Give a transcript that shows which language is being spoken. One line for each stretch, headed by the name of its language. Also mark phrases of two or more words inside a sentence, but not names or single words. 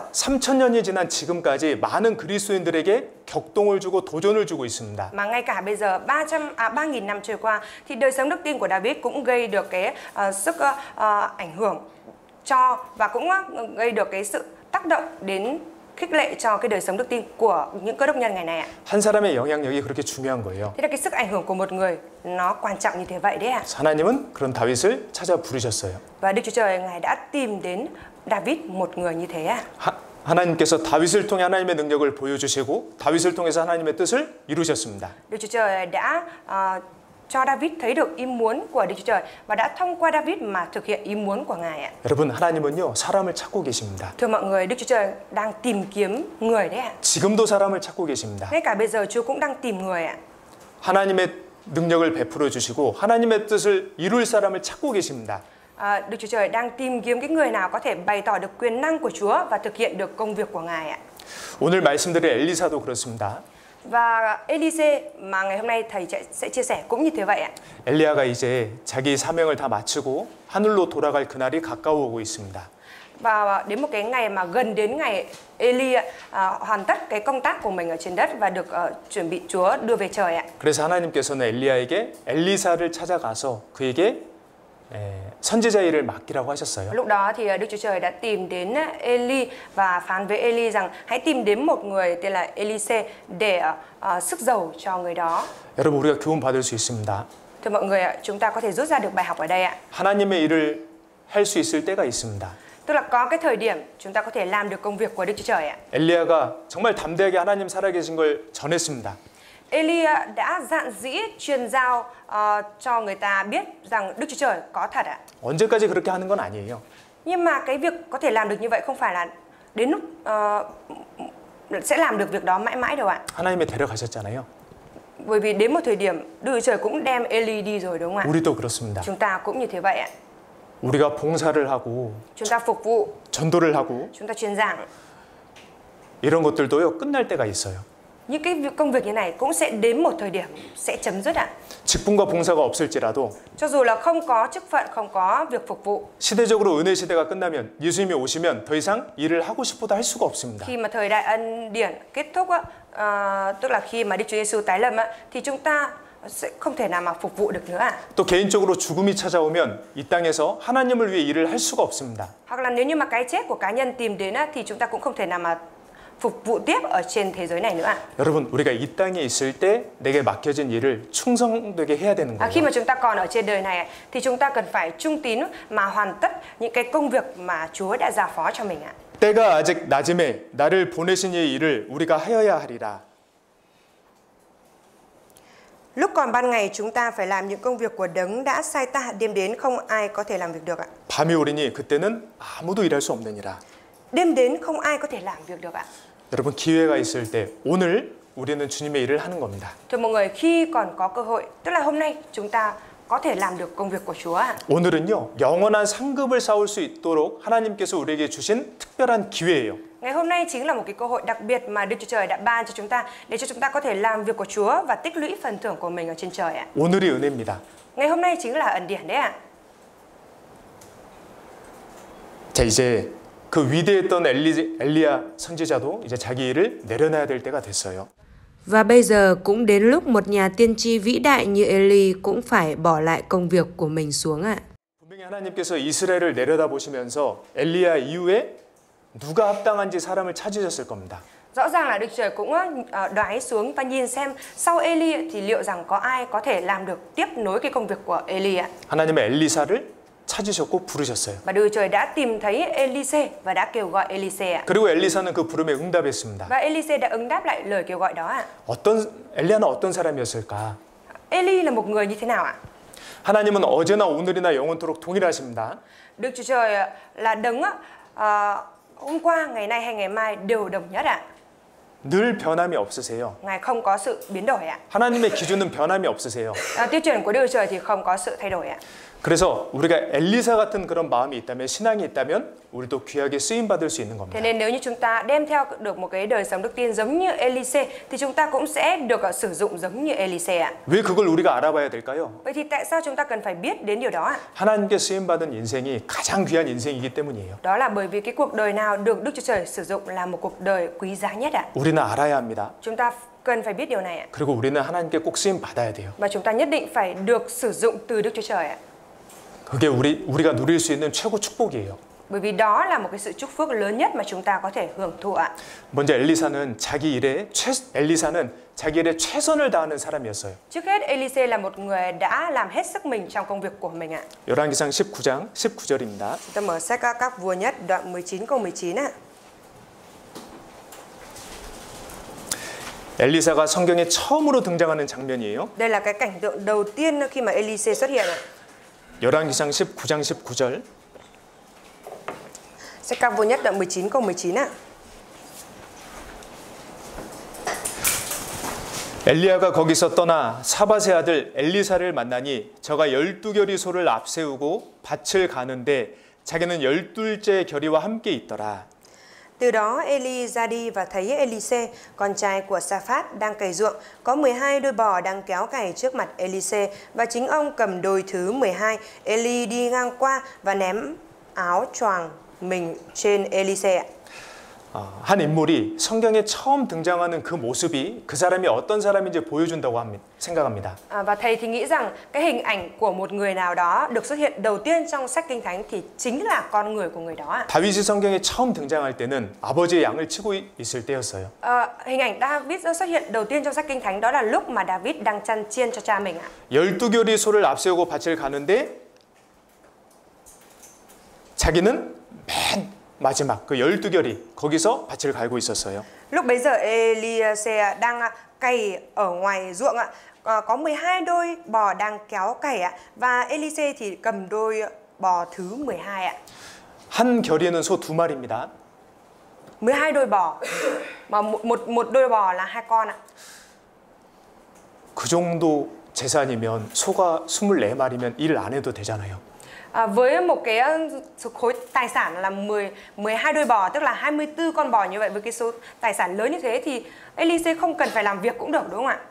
Korean: 3000년이 지난 지금까지 많은 그리스도인들에게 격동을 주고 도전을 주고 있습니다.
Vietnamese: Mà ngay cả bây giờ 3.000 năm trôi qua thì đời sống đức tin của David cũng gây được cái sức ảnh hưởng cho và cũng gây được cái sự tác động đến khích lệ cho cái đời sống đức tin của những cơ đốc nhân ngày này ạ.
Korean: 한 사람의 영향력이 그렇게 중요한 거예요.
Vietnamese: Thế là cái sức ảnh hưởng của một người nó quan trọng như thế vậy đấy ạ.
Korean: 하나님은 그런 다윗을 찾아 부르셨어요.
Vietnamese: Và Đức Chúa Trời ngài đã tìm đến David một người như thế ạ.
Korean: 하나님께서 다윗을 통해 하나님의 능력을 보여주시고 다윗을 통해서 하나님의 뜻을 이루셨습니다.
Vietnamese: Đức Chúa Trời đã cho David thấy được ý muốn của Đức Chúa Trời và đã thông qua David mà thực hiện ý muốn của ngài ạ.
Korean: 여러분, 하나님은요 사람을 찾고 계십니다.
Vietnamese: Thưa mọi người, Đức Chúa Trời đang tìm kiếm người đấy ạ.
Korean: 지금도 사람을 찾고 계십니다.
Vietnamese: Ngay cả bây giờ Chúa cũng đang tìm người ạ.
Korean: 하나님의 능력을 베풀어 주시고 하나님의 뜻을 이룰 사람을 찾고 계십니다.
Vietnamese: Đức Chúa Trời đang tìm kiếm cái người nào có thể bày tỏ được quyền năng của Chúa và thực hiện được công việc của ngài ạ.
Korean: 오늘 말씀드린 엘리사도 그렇습니다.
Vietnamese: Và Elise mà ngày hôm nay thầy sẽ chia sẻ cũng như thế vậy ạ.
Korean: 엘리야가 이제 자기 사명을 다 마치고 하늘로 돌아갈 그날이 가까워오고 있습니다.
Vietnamese: Và đến một cái ngày mà gần đến ngày Eli hoàn tất cái công tác của mình ở trên đất và được chuẩn bị Chúa đưa về trời ạ.
Korean: 그래서 하나님께서는 엘리야에게 엘리사를 찾아가서 그에게 선지자 일을 맡기라고 하셨어요.
Vietnamese: Lúc đó thì Đức Chúa Trời đã tìm đến Eli và phán với Eli rằng hãy tìm đến một người tên là Elise để sức dầu cho người đó.
Korean: 여러분 우리가 교훈 받을 수 있습니다.
Vietnamese: Thưa mọi người ạ, chúng ta có thể rút ra được bài học ở đây ạ.
Korean: 하나님의 일을 할 수 있을 때가 있습니다.
Vietnamese: Tức là có cái thời điểm chúng ta có thể làm được công việc của Đức Chúa Trời ạ.
Korean: 엘리야가 정말 담대하게 하나님 살아계신 걸 전했습니다.
Vietnamese: Eli đã dạn dĩ truyền giao cho người ta biết rằng Đức Chúa Trời có thật ạ.
Korean: 언제까지 그렇게 하는 건 아니에요.
Vietnamese: Nhưng mà cái việc có thể làm được như vậy không phải là đến lúc sẽ làm được việc đó mãi mãi đâu ạ.
Korean: 하나님이 데려가셨잖아요.
Vietnamese: Bởi vì đến một thời điểm Đức Chúa Trời cũng đem Eli đi rồi đúng không ạ?
Korean: 우리도 그렇습니다.
Vietnamese: Chúng ta cũng như thế vậy ạ.
Korean: 우리가 봉사를 하고
Vietnamese: Chúng ta phục vụ,
Korean: 전도를 하고
Vietnamese: chúng ta truyền giảng.
Korean: 이런 것들도요 끝날 때가 있어요.
Vietnamese: Những cái công việc như này cũng sẽ đến một thời điểm sẽ chấm dứt ạ.
Korean: 직분과 봉사가 없을지라도
Vietnamese: Cho dù là không có chức phận, không có việc phục vụ.
Korean: 시대적으로 은혜 시대가 끝나면 예수님이 오시면 더 이상 일을 하고 싶어도 할 수가 없습니다.
Vietnamese: Khi mà thời đại ân điển kết thúc á, tức là khi mà Đức Chúa Giêsu tái lâm á, thì chúng ta sẽ không thể nào mà phục vụ được nữa ạ.
Korean: 또 개인적으로 죽음이 찾아오면 이 땅에서 하나님을 위해 일을 할 수가 없습니다.
Vietnamese: Hoặc là nếu như mà cái chết của cá nhân tìm đến á, thì chúng ta cũng không thể nào mà phục vụ tiếp ở trên thế giới này nữa ạ.
Korean: 여러분 우리가 이 땅에 있을 때 내게 맡겨진 일을 충성되게 해야 되는
Vietnamese: Khi
Korean: 거예요.
Vietnamese: mà chúng ta còn ở trên đời này thì chúng ta cần phải trung tín mà hoàn tất những cái công việc mà Chúa đã giao phó cho mình ạ.
Korean: 때가 아직 낮음에 나를 보내신 이의 일을 우리가 하여야 하리라.
Vietnamese: Lúc còn ban ngày chúng ta phải làm những công việc của Đấng đã sai ta, đêm đến không ai có thể làm việc được ạ.
Korean: 밤이 오리니 그때는 아무도 일할 수 없느니라.
Vietnamese: Đêm đến không ai có thể làm việc được ạ.
Korean: 여러분 기회가 있을 때 오늘 우리는 주님의 일을 하는 겁니다.
Vietnamese: Thưa mọi người, khi còn có cơ hội, tức là hôm nay chúng ta có thể làm được công việc của Chúa ạ.
Korean: 오늘은요 영원한 상급을 쌓을 수 있도록 하나님께서 우리에게 주신 특별한 기회예요.
Vietnamese: Ngày hôm nay chính là một cái cơ hội đặc biệt mà Đức Chúa Trời đã ban cho chúng ta để cho chúng ta có thể làm việc của Chúa và tích lũy phần thưởng của mình ở trên trời ạ.
Korean: 오늘이 은혜입니다.
Vietnamese: Ngày hôm nay chính là ân điển đấy ạ.
Korean: 자 이제 그 위대했던 엘리야 선지자도 이제 자기 일을 내려놔야 될 때가 됐어요.
Vietnamese: Và bây giờ cũng đến lúc một nhà tiên tri vĩ đại như Eli cũng phải bỏ lại công việc của mình xuống ạ.
Korean: 분명히 하나님께서 이스라엘을 내려다보시면서 엘리야 이후에 누가 합당한지 사람을 찾으셨을 겁니다.
Vietnamese: Rõ ràng là Đức Trời cũng đoái xuống và nhìn xem sau Eli thì liệu rằng có ai có thể làm được tiếp nối cái công việc của Eli ạ.
Korean: 하나님은 엘리사를 찾으셨고 부르셨어요.
Vietnamese: Và Đức Trời đã tìm thấy Elise và đã kêu gọi Elise ạ.
Korean: 그리고 엘리사는 그 부름에 응답했습니다.
Vietnamese: Và Elise đã ứng đáp lại lời kêu gọi đó ạ.
Korean: 엘리야는 어떤 사람이었을까?
Vietnamese: Eli là một người như thế nào ạ?
Korean: 하나님은 어제나 오늘이나 영원토록 동일하십니다.
Vietnamese: Đức Chúa Trời là Đấng hôm qua, ngày nay hay ngày mai đều đồng nhất ạ.
Korean: 늘 변함이 없으세요.
Vietnamese: Ngài không có sự biến đổi ạ.
Korean: 하나님의 기준은 변함이 없으세요.
Vietnamese: Tiêu chuẩn của Đức Chúa Trời thì không có sự thay đổi ạ.
Korean: 그래서 우리가 엘리사 같은 그런 마음이 있다면 신앙이 있다면 우리도 귀하게 쓰임 받을 수 있는
Vietnamese: Thế
Korean: 겁니다.
Vietnamese: nên nếu như chúng ta đem theo được một cái đời sống đức tin giống như Elise thì chúng ta cũng sẽ được sử dụng giống như Elise ạ.
Korean: 왜 그걸 우리가 알아봐야 될까요?
Vietnamese: Vậy thì tại sao chúng ta cần phải biết đến điều đó ạ?
Korean: 하나님께 쓰임 받은 인생이 가장 귀한 인생이기 때문이에요.
Vietnamese: Đó là bởi vì cái cuộc đời nào được Đức Chúa Trời sử dụng là một cuộc đời quý giá nhất ạ.
Korean: 우리는 알아야 합니다.
Vietnamese: Chúng ta cần phải biết điều này ạ.
Korean: 그리고 우리는 하나님께 꼭 쓰임 받아야 돼요.
Vietnamese: Và chúng ta nhất định phải được sử dụng từ Đức Chúa Trời ạ.
Korean: 그게 우리가 누릴 수 있는 최고 축복이에요.
Vietnamese: Bởi vì đó là một cái sự chúc phước lớn nhất mà chúng ta có thể hưởng thụ ạ.
Korean: 먼저 엘리사는 자기 일에 최선을 다하는 사람이었어요.
Vietnamese: Trước hết Elise là một người đã làm hết sức mình trong công việc của mình ạ.
Korean: 열왕기상 19장 19절입니다.
Vietnamese: Chúng ta mở sách Các Vua Nhất đoạn 19 câu 19 ạ.
Korean: 엘리사가 성경에 처음으로 등장하는 장면이에요.
Vietnamese: Đây là cái cảnh tượng đầu tiên khi mà Elise xuất hiện ạ.
Korean: 열왕기상 19장 19절.
Vietnamese: Sách Các Vua Nhất đoạn 19 câu 19 ạ.
Korean: 엘리야가 거기서 떠나 사밧의 아들 엘리사를 만나니 저가 12결의 소를 앞세우고 밭을 가는데 자기는 12째 결의와 함께 있더라.
Vietnamese: Từ đó Eli ra đi và thấy Elise, con trai của Sa-phát, đang cày ruộng. Có 12 đôi bò đang kéo cày trước mặt Elise và chính ông cầm đôi thứ 12. Eli đi ngang qua và ném áo choàng mình trên Elise.
Korean: 한 인물이 성경에 처음 등장하는 그 모습이 그 사람이 어떤 사람인지 보여준다고 생각합니다.
Vietnamese: Và thầy thì nghĩ rằng cái hình ảnh của một người nào đó được xuất hiện đầu tiên trong sách Kinh Thánh thì chính là con người của người đó.
Korean: 다윗이 성경에 처음 등장할 때는 아버지의 양을 치고 있을 때였어요.
Vietnamese: Hình ảnh David xuất hiện đầu tiên trong sách Kinh Thánh đó là lúc mà David đang chăn chiên cho cha mình ạ.
Korean: 12결의 소를 앞세우고 밭을 가는데 자기는 맨 마지막 그 12결이 거기서 밭을 갈고 있었어요.
Vietnamese: Lúc bấy giờ Elise đang cày ở ngoài ruộng ạ. Có 12 đôi bò đang kéo cày ạ và Elise thì cầm đôi bò thứ 12 ạ.
Korean: 한 결의는 소 2마리입니다.
Vietnamese: 12 đôi bò mà một đôi bò là 2 con ạ.
Korean: 그 정도 재산이면 소가 24마리면 일 안 해도 되잖아요.
Vietnamese: Với một cái khối tài sản là 12 đôi bò, tức là 24 con bò như vậy, với cái số tài sản lớn như thế thì Elise không cần phải làm việc cũng được, đúng không ạ?